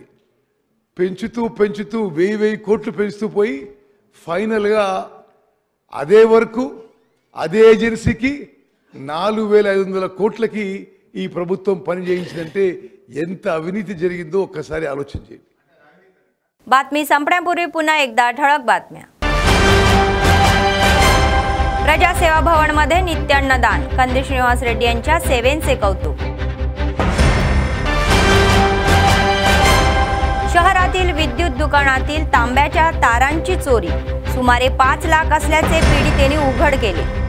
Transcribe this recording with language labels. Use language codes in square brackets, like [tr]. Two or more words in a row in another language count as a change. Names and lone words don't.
[te] పెంచుతూ 1000 కోట్లు పెంచుతూ పోయి ఫైనల్గా అదే వరకు అదే ఏజెన్సీకి 4500 కోట్లకి ఈ ప్రభుత్వం పని చేయించిందంటే ఎంత అవినీతి జరిగిందో ఒక్కసారి ఆలోచన చేయండి. [mr] बातमी संपण्यापूर्वी पुन्हा एकदा ठळक बातम्या. प्रजासेवा भवन मध्ये नित्यान्नदान, कंदी श्रीनिवास रेड्डी यांच्या सेवेचे कौतुक. शहरातील विद्युत दुकानातील तांब्याच्या तारांची चोरी, सुमारे 5 लाख असल्याचे पीडितेने उघड केले.